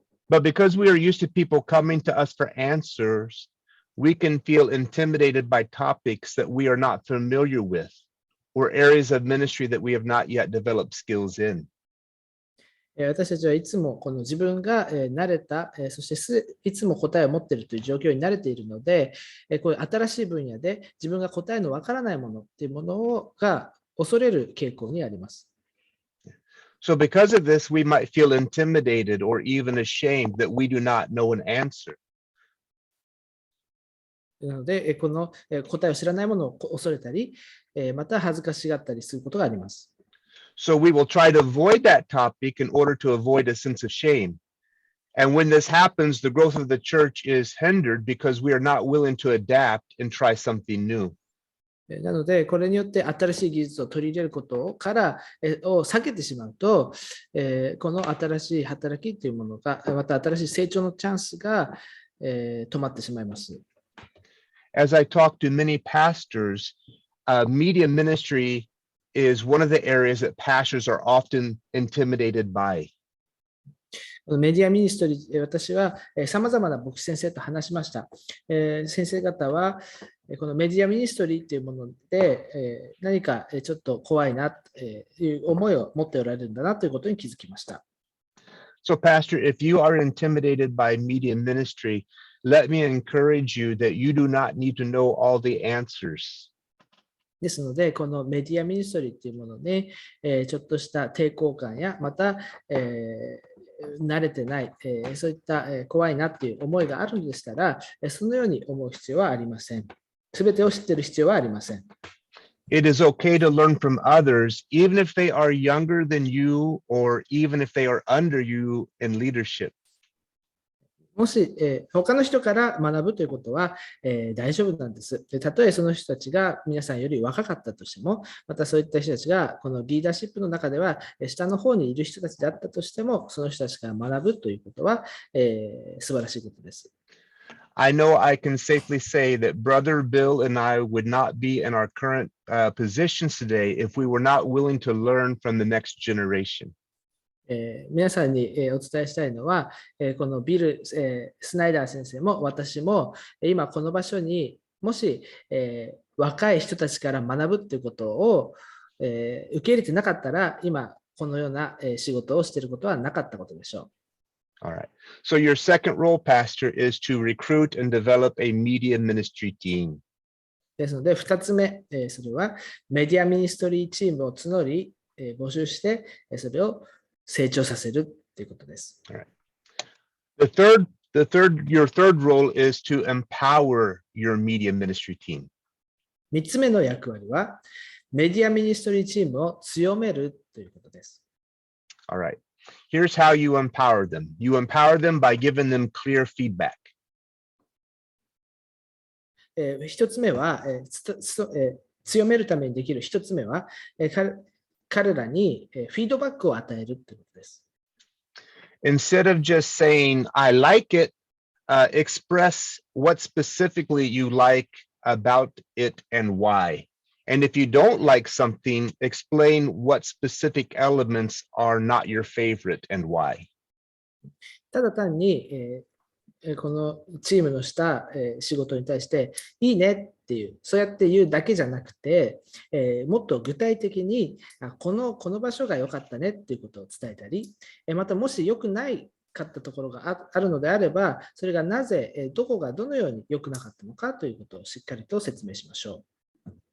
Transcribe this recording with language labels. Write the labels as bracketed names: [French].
[English] But because we are used to people coming to us for answers, we can feel intimidated by topics that we are not familiar with or areas of ministry that we have not yet developed skills in. [Japanese] 私たちはいつもこの自分が慣れた、そしていつも答えを持っているという状況に慣れているので、こういう新しい分野で自分が答えのわからないものっていうものが恐れる傾向にあります。 [English] So because of this, we might feel intimidated or even ashamed that we do not know an answer. [Japanese] なので、この答えを知らないものを恐れたり、また恥ずかしがったりすることがあります。 [English] So we will try to avoid that topic in order to avoid a sense of shame. And when this happens, the growth of the church is hindered because we are not willing to adapt and try something new. [Japanese] なので、これによって新しい技術を取り入れることからを避けてしまうと、この新しい働きというものが、また新しい成長のチャンスが止まってしまいます。 [English] As I talk to many pastors, media ministry is one of the areas that pastors are often intimidated by. [Japanese] メディアミニストリー、私はさまざまな牧師先生と話しました。先生方は、このメディアミニストリーというもので、何かちょっと怖いなという思いを持っておられるんだなということに気づきました。 [English] So, Pastor, if you are intimidated by media ministry, let me encourage you that you do not need to know all the answers. [Japanese] ですので、このメディアミニストリーというものに、ちょっとした抵抗感や、また、慣れてない、そういった怖いなっていう思いがあるのでしたら、そのように思う必要はありません。すべてを知っている必要はありません。 [English] It is okay to learn from others, even if they are younger than you or even if they are under you in leadership. [Japanese] もし、他の人から学ぶということは、大丈夫なんです。たとえその人たちが皆さんより若かったとしても、またそういった人たちがこのリーダーシップの中では、下の方にいる人たちであったとしても、その人たちから学ぶということは、素晴らしいことです。 [English] I know I can safely say that Brother Bill and I would not be in our current positions today if we were not willing to learn from the next generation. [Japanese] 皆さんにお伝えしたいのは、このビル、スナイダー先生も私も今この場所にもし若い人たちから学ぶということを受け入れてなかったら今このような仕事をしていることはなかったことでしょう。 [English] All right. So your second role, Pastor, is to recruit and develop a media ministry team. [Japanese] ですので、2つ目、それはメディアミニストリーチームを募り、募集して、それを成長させるということです。 [English] All right. Your third role is to empower your media ministry team. [Japanese] 3つ目の役割は、メディアミニストリーチームを強めるということです。 [English] All right. Here's how you empower them. You empower them by giving them clear feedback. [Japanese] 一つ目は、強めるためにできる一つ目は、彼らにフィードバックを与えるということです。 [English] Instead of just saying, I like it, express what specifically you like about it and why. And if you don't like something, explain what specific elements are not your favorite and why. [Japanese] ただ単に、このチームのした仕事に対していいねっていう、そうやって言うだけじゃなくて、もっと具体的にこの場所が良かったねっていうことを伝えたり、またもし良くないかったところがあるのであれば、それがなぜ、どこがどのように良くなかったのかということをしっかりと説明しましょう。